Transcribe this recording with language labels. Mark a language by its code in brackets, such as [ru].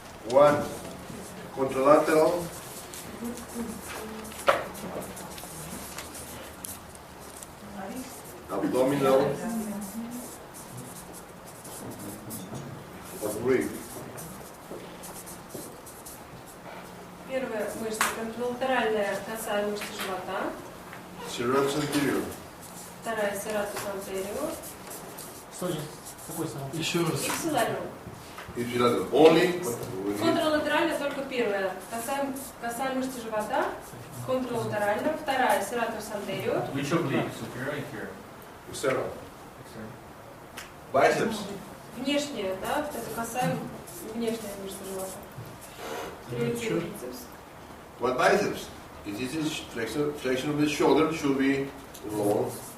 [en] One contralateral, abdominal, oblique. [ru] Первая мышца контралатеральная косая мышца живота. [en] Serratus anterior. [ru] Вторая serratus anterior. Что же? Какой самый? Еще раз. [en] Ipsilateral. Ipsilateral. Only. [ru] Контралатеральная только первая косая мышца живота. Контралатеральная. Вторая serratus anterior. [en] Which oblique? Superior, inferior? External. Biceps. [ru] Внешняя, да, это косая внешняя мышца живота. Третий бицепс. [en] What biceps? It is flexion of the shoulder should be long.